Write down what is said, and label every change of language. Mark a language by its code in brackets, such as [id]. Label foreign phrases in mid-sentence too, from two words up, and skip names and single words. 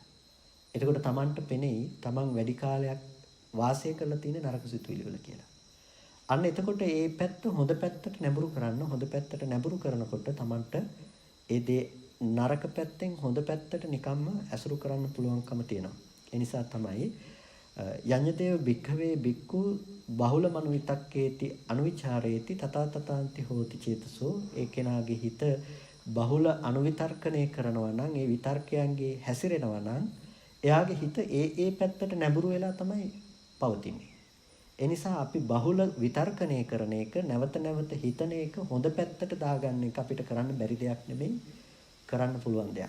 [si] එතකොට Tamanට පෙනෙයි Taman වැඩි කාලයක් වාසය කරලා තියෙන නරක සිතුවිලි වල කියලා. අන්න එතකොට මේ පැත්ත හොඳ පැත්තට නැඹුරු කරන්න. හොඳ පැත්තට නැඹුරු කරනකොට Tamanට ඒ දේ නරක පැත්තෙන් හොඳ පැත්තට නිකම්ම ඇසුරු කරන්න පුළුවන්කම තියෙනවා. [pi] ඒ නිසා තමයි යඤ්ඤතේව භික්ඛවේ භික්ඛු බහුල මනෝවිතක්කේති අනුවිචාරේති තථා තථාන්ති හෝති චේතසෝ. [si] ඒ කෙනාගේ හිත බහුල අනුවිතර්කණය කරනවා නම්, ඒ විතර්කයන්ගේ හැසිරෙනවා නම් එයාගේ හිත ඒ පැත්තට නැඹුරු වෙලා තමයි පවතින්නේ. ඒ නිසා අපි බහුල විතර්කණය කරන එක, නැවත නැවත හිතන එක, හොඳ පැත්තට දාගන්න එක අපිට කරන්න බැරි දෙයක් නෙමෙයි, කරන්න පුළුවන් දෙයක්.